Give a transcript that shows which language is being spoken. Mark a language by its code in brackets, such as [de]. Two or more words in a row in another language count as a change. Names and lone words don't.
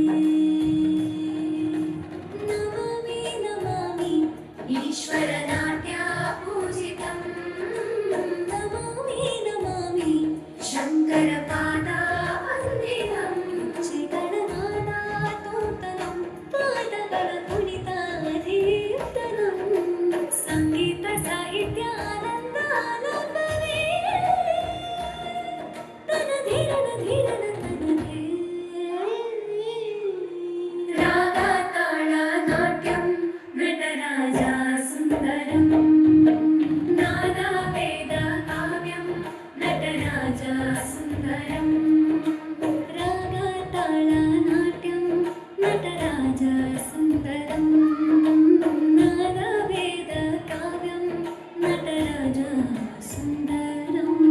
[sa] नमामि नमामि ईश्वरनाट्य पूजितं नमामि नमामि शङ्कर पाद वन्दितं [kn] ಗೆಜ್ಜೆಗಳ ನಾದ ತೋಂತನಂ ಪಾದಗಳ ಕುಣಿತ ಕೀರ್ತನಂ ಸಂಗೀತ ಸಾಹಿತ್ಯ ಆನಂದ ಆಲಾಪವೇ ತನಧಿರನ ಧಿರನ ತನಧೇ ರಾಗ ತಾಳ [sa] नाट्यं नटराज सुन्दरं नाद वेद काव्यं नटराज सुन्दरं राग ताल नाट्यं नटराज सुन्दरं नाद वेद काव्यं नटराज सुन्दरं.